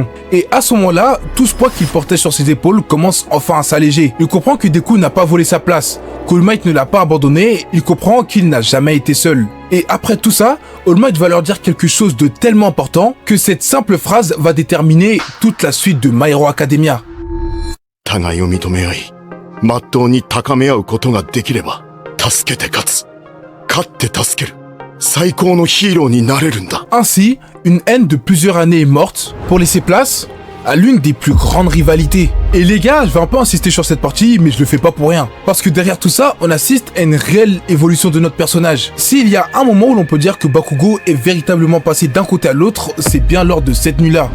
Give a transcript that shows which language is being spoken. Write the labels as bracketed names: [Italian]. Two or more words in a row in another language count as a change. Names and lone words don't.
[French] Et à ce moment-là, tout ce poids qu'il portait sur ses épaules commence enfin à s'alléger. Il comprend que Deku n'a pas volé sa place, qu'All Might ne l'a pas abandonné, il comprend qu'il n'a jamais été seul. Et après tout ça, All Might va leur dire quelque chose de tellement important que cette simple phrase va déterminer toute la suite de My Hero Academia. [Japanese] 互いを認め合い、まっとうに高め合うことができれば、助けて勝つ、勝って助ける。 [French] Ainsi, une haine de plusieurs années est morte pour laisser place à l'une des plus grandes rivalités. Et les gars, je vais un peu insister sur cette partie, mais je le fais pas pour rien. Parce que derrière tout ça, on assiste à une réelle évolution de notre personnage. S'il y a un moment où l'on peut dire que Bakugo est véritablement passé d'un côté à l'autre, c'est bien lors de cette nuit-là.